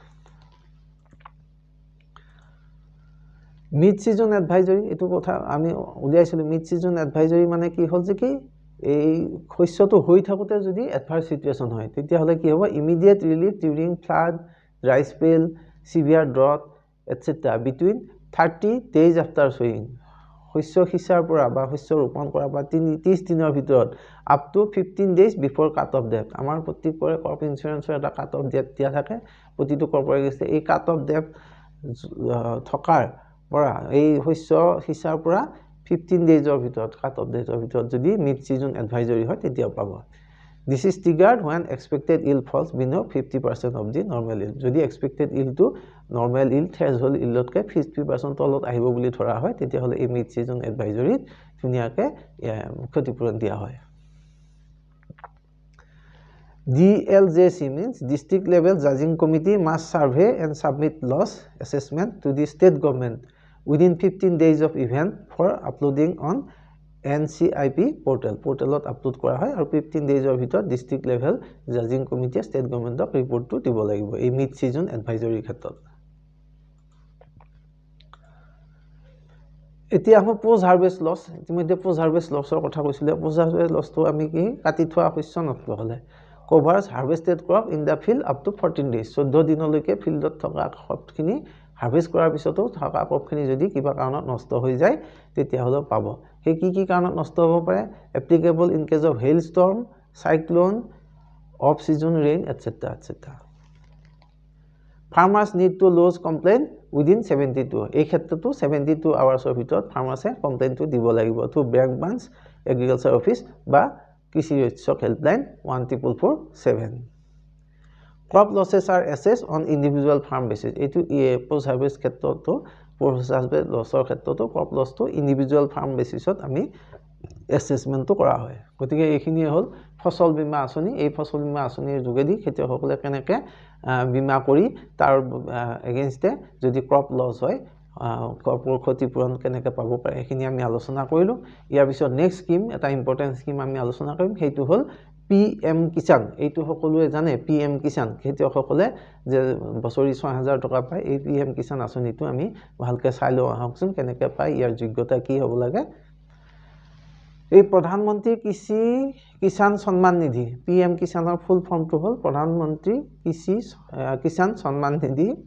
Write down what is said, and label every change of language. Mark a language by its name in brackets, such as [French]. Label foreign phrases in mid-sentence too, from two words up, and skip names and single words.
[English] mid season advisory [Assamese] এটো কথা আমি উলিয়াইছিলো [English] mid season advisory [Assamese] মানে কি হ'ল যে কি এই শস্যটো হৈ থাকোতে যদি [English] adverse situation [Assamese] হয় তেতিয়া হলে কি হ'ব [English] immediate relief during flood dry spell severe drought etcetera between 30 days after sowing [Assamese] শস্য সিঁচাৰ পৰা বা শস্য ৰোপণ কৰা বা 30 দিনৰ ভিতৰত [English] up to 15 days before cut off date [Assamese] আমাৰ প্ৰতিকৰে [English] crop insurance [Assamese] এটা [English] cut off date [Assamese] দিয়া থাকে প্ৰতিটো কৰ্পৰে গৈছে এই [English] cut off date [Assamese] থকাৰ পৰা এই শস্য হিচাৰ পৰা 15 daysৰ ভিতৰত [English] cut off date [Assamese] ভিতৰত যদি [English] mid season advisory [Assamese] হয় তেতিয়া পাব [English] this is triggered when expected yield falls below 50% of the normal yield [Assamese] যদি [English] expected yield to normal yield threshold yieldতকে [Assamese] 50% তলত আহিব বুলি ধৰা হয় তেতিয়া হলে এই [English] mid season advisory [Assamese] ধুনিয়াকে ক্ষতিপূৰণ দিয়া হয় [English] DLJC means district level judging committee must survey and submit loss assessment to the state government within 15 days of event for uploading on NCIP portalot upload [Assamese] কৰা হয় আৰু 15 daysৰ ভিতৰত [English] district level judging committee state governmentক [Assamese] ৰিপৰ্টটো দিব লাগিব এই [English] mid season advisory ক্ষেত্ৰত [Assamese] এতিয়া আমি [English] post harvest loss [Assamese] ইতিমধ্যে [English] post harvest loss [Assamese] কথা কৈছিলে [English] post harvest loss [Assamese] আমি কি কাটি থোৱা শস্য নষ্ট হলে [English] covers harvested crop in the field up to 14 days [Assamese] 14 দিনলৈকে ফিল্ডত থকা crop-খিনি হাৰভেষ্ট কৰাৰ পিছতো থকা crop-খিনি যদি কিবা কাৰণত নষ্ট হৈ যায় তেতিয়া হলো পাব হে কি কাৰণত নষ্ট হ'ব পাৰে [English] applicable in case of hail storm cyclone off season rain etc farmers need to lodge complaint within 72 [Assamese] এই ক্ষেত্ৰতো [English] 72 hours [Assamese] ৰ ভিতৰত [English] farmers complaint [Assamese] দিব লাগিব [English] to bank branch agriculture office [Assamese] বা কৃষি ৰক্ষক হেল্পলাইন [English] 14447 crop losses are assessed on individual farm basis [Assamese] এটো [English] post harvest [Assamese] ক্ষেত্ৰতো [English] post harvest lossৰ [Assamese] ক্ষেত্ৰতো [English] crop loss to individual farm basisত [Assamese] আমি assessmentটো কৰা হয় গতিকে এইখিনি হ'ল ফসল বীমা আঁচনি এই ফসল বীমা আঁচনিৰ যোগেদি খেতিয়কসকলে কেনেকৈ বীমা কৰি তাৰ এগেইনষ্টে যদি [English] crop loss [Assamese] হয় ক্ৰপৰ ক্ষতিপূৰণ কেনেকৈ পাব পাৰে এইখিনি আমি আলোচনা কৰিলো ইয়াৰ পিছত [English] next scheme [Assamese] এটা [English] important scheme [Assamese] আমি আলোচনা কৰিম সেইটো হ'ল PM কিষাণ এইটো সকলোৱে জানে PM কিষাণ খেতিয়কসকলে যে বছৰি 6000 টকা পায় এই PM কিষাণ আঁচনিটো আমি ভালকৈ চাই লওঁ আহকচোন কেনেকৈ পায় ইয়াৰ যোগ্যতা কি হ'ব লাগে এই প্ৰধানমন্ত্ৰী কৃষি কিষাণ সন্মান নিধি PM কিষাণৰ [English] full form [Assamese] হ'ল প্ৰধানমন্ত্ৰী কৃষি কিষাণ সন্মান নিধি